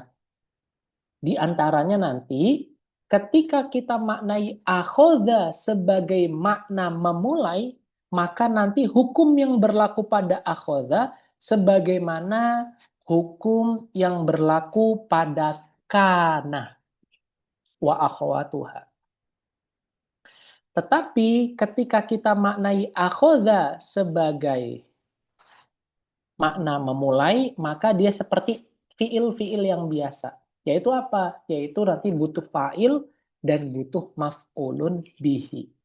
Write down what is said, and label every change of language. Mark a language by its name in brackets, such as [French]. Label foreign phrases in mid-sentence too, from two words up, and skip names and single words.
[Indonesian] Di antaranya nanti ketika kita maknai akhodha sebagai makna memulai, maka nanti hukum yang berlaku pada akhodha sebagaimana hukum yang berlaku pada [Arabic] كان وأخواتها. [Indonesian] Tetapi ketika kita maknai akhodha sebagai makna memulai, maka dia seperti fiil-fiil yang biasa. Yaitu apa? Yaitu nanti butuh fa'il dan butuh [Arabic] مفعولٌ به.